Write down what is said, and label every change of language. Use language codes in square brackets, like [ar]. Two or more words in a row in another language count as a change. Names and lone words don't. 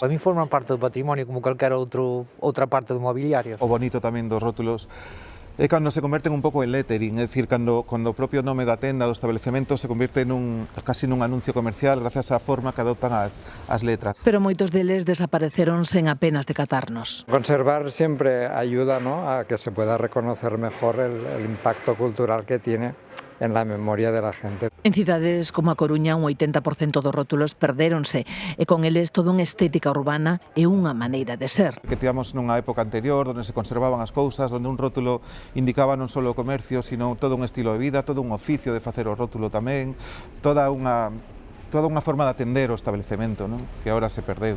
[gl] A mí forman parte do patrimonio como calquera outra parte do mobiliario. O bonito tamén dos rótulos é cando se converten un pouco en lettering, é dicir, cando o propio nome da tenda, do establecemento, [es] se convierte casi [gl] nun anuncio comercial gracias á forma que adoptan as letras. Pero moitos deles desapareceron sen apenas decatarnos. [es] Conservar siempre ayuda, ¿no?, a que se pueda reconocer mejor el impacto cultural que tiene en la memoria de la gente. [gl] En cidades como a Coruña, un 80% dos rótulos perdéronse e con eles toda unha estética urbana e unha maneira de ser. Que tivamos nunha época anterior onde se conservaban as cousas, onde un rótulo indicaba non só o comercio, sino todo un estilo de vida, todo un oficio de facer o rótulo tamén, toda unha forma de atender o establecemento, non?, que agora se perdeu.